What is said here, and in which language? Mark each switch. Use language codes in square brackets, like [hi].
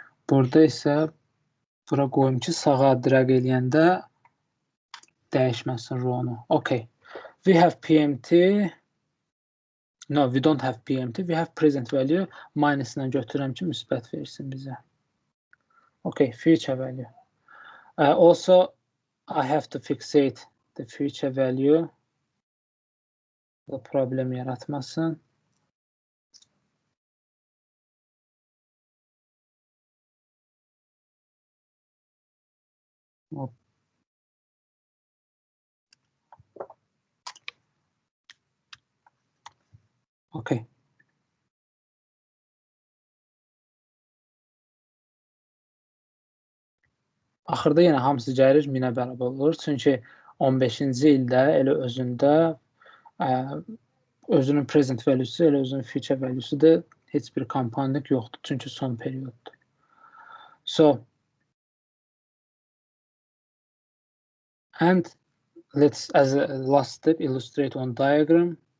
[az] Burada isə bura qoyum ki, sağa drag eləyəndə dəyişməsin row-nu. [en] Okay. We have PMT No, we don't have PMT. We have present value. [az] Minus'dan götürürəm ki, müsbət versin bizə. [en] Okay, future value. Also, I have to fixate the future value. [az] The problem yaratmasın. Okay. Axırda yenə hamısı gəlir 1000-ə bərabər olur. Çünki 15-ci ildə elə özündə özünün present value'su, elə özünün future value'su da heç bir compounding yoxdur. Çünki son perioddur. [en] So, and let's, as a last step, illustrate on diagram.